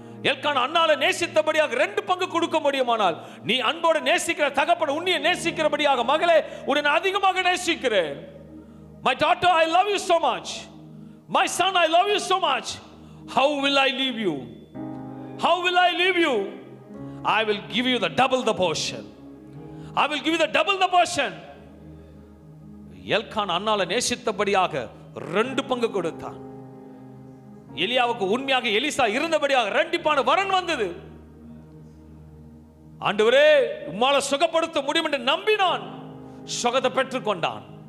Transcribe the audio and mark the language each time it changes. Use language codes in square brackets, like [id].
[ta] எல்கான அண்ணால நேசித்தபடியாக 2 பங்கு கொடுக்க முடியுமானால், நீ அன்போடு நேசிக்கிற தகப்பன் உன்னை நேசிக்கிறபடியாக, மகளே உன்னை அதிகமாக நேசிக்கிறேன். [en] My daughter, I love you so much. [ta] My son, I love you so much. [en] How will I leave you? How will I leave you? I will give you the double the portion. I will give you the double the portion. [ta] எல்கான் அன்னால நேசித்தபடியாக 2 பங்கு கொடுத்தான். எலியாவுக்கு உண்மையாக Elisha இருந்தபடியாக ரெண்டிப்பான வரன் வந்தது. ஆண்டவரே உம்மால சுகப்படுத்த முடியும் என்று நம்பினான், சுகத்தை பெற்றுக் கொண்டான்.